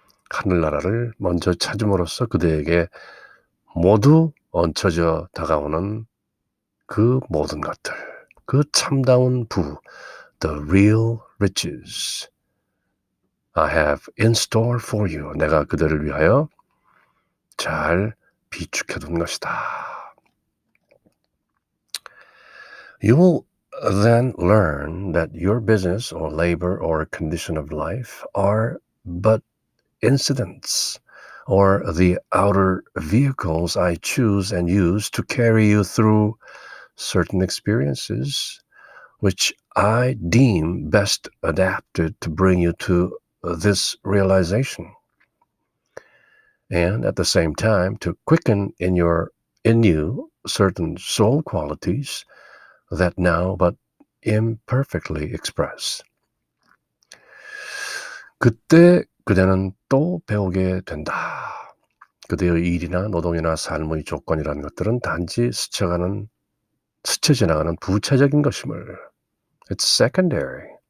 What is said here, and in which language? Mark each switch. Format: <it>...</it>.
<ko>하늘나라를 먼저 찾음으로써 그대에게 모두 얹혀져 다가오는 그 모든 것들, 그 참다운 부,</ko> <en>the real riches I have in store for you.</en> <ko>내가 그대를 위하여 잘 비축해둔 것이다.</ko> <en>You will then learn that your business or labor or condition of life are but incidents or the outer vehicles I choose and use to carry you through certain experiences which I deem best adapted to bring you to this realization, and at the same time to quicken in you certain soul qualities that now but imperfectly express.</en> <ko>그때 그대는 또 배우게 된다. 그대의 일이나 노동이나 삶의 조건이라는 것들은 단지 스쳐 지나가는 부차적인 것임을.</ko> <en>It's secondary.</en>